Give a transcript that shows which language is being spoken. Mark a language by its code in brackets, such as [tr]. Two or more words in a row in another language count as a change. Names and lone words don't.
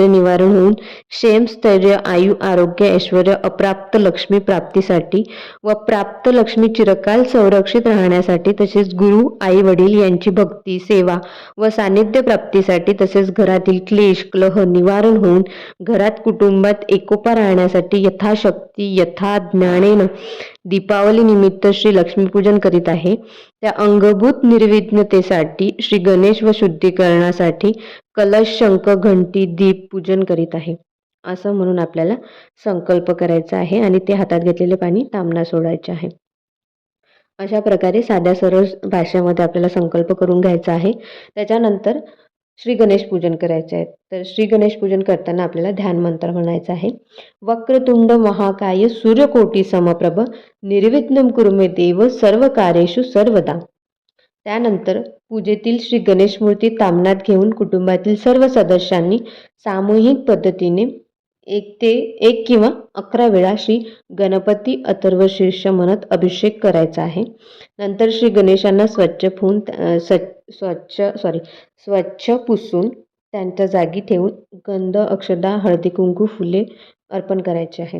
[mr] निवारण होऊन क्षेम, स्थैर्य, आयु, आरोग्य, ऐश्वर्य, अप्राप्त लक्ष्मी प्राप्तीसाठी व प्राप्त लक्ष्मी चिरकाल संरक्षित राहण्यासाठी, तसेच गुरु, आई वडील यांची भक्ती, सेवा व सानिध्य प्राप्तीसाठी, तसेच घरातील क्लेश, कलह निवारण होऊन घरात कुटुंबात एकोपा राहण्यासाठी [sa] यथाशक्ती यथा ज्ञानेन [mr] दीपावली निमित्त श्री लक्ष्मीपूजन करीत आहे. त्या अंगभूत निर्विघ्नतेसाठी श्री गणेश व शुद्धीकरणासाठी कलश, शंख, घंटी, दीप पूजन करीत आहे, असं म्हणून आपल्याला संकल्प करायचा आहे आणि ते हातात घेतलेले पाणी तांबणा सोडायचे आहे. अशा प्रकारे साध्या सरळ भाषेमध्ये आपल्याला संकल्प करून घ्यायचा आहे. त्याच्यानंतर श्री गणेश पूजन करायचे आहे. तर श्री गणेश पूजन करताना आपल्याला ध्यान मंत्र म्हणायचा आहे. [sa] वक्रतुंड महाकाय सूर्यकोटी समप्रभ निर्विघ्नं कुरु मे देव सर्व कार्येषु सर्वदा. [mr] त्यानंतर पूजेतील श्री गणेश मूर्ती तामणात घेऊन कुटुंबातील सर्व सदस्यांनी सामूहिक पद्धतीने 1 किंवा 11 वेळा श्री गणपती अथर्व शीर्ष म्हणत अभिषेक करायचा आहे. नंतर श्री गणेशांना स्वच्छ पुसून त्यांच्या जागी ठेवून गंध, अक्षदा, हळदी कुंकू, फुले अर्पण करायचे आहे.